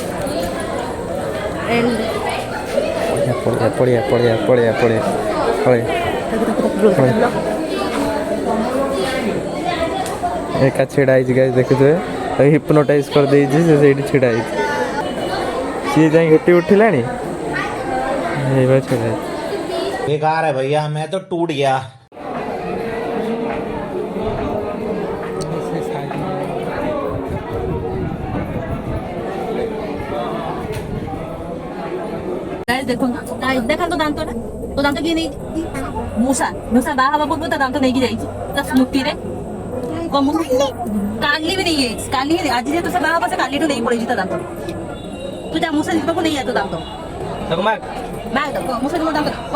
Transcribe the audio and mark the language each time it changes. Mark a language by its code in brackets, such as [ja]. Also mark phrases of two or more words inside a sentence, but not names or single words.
[or] ଏକା ଛିଡ଼ା ହେଇଛି ଗାଈ ଦେଖିଥିବେ ହିପ୍ନୋଟାଇଜ୍ କରିଦେଇଛି ସେ ସେଇଠି ଛିଡ଼ା ହେଇଛି ସିଏ ଯାଇ ହେଠି ଉଠିଲାଣି ଏଇବା ଛିଡ଼ା ହେଇଛି। [hi] बेकार है भैया मैं तो टूट गया। [or] ଦେଖନ୍ତୁ ଦାନ୍ତଟା ତୋ ଦାନ୍ତ କିଏ ନେଇଛି ମୂଷା ବାହା ହେବା ପୂର୍ବରୁ ତା ଦାନ୍ତ ନେଇକି ଯାଇଛି ତା ସ୍ମୃତିରେ କାଲି ବି ନେଇଯାଇଛି କାଲି ଆଜି ଯେହେତୁ ସେ ବାହା ହବ ସେ କାଲିଠୁ ନେଇ ପଳେଇଛି ତା ଦାନ୍ତ ତୁ ଯା ମୂଷା ଯିବାକୁ ନେଇ ଯା ତୋ ଦାନ୍ତ ମୂଷା ଯିବ ଦାନ୍ତ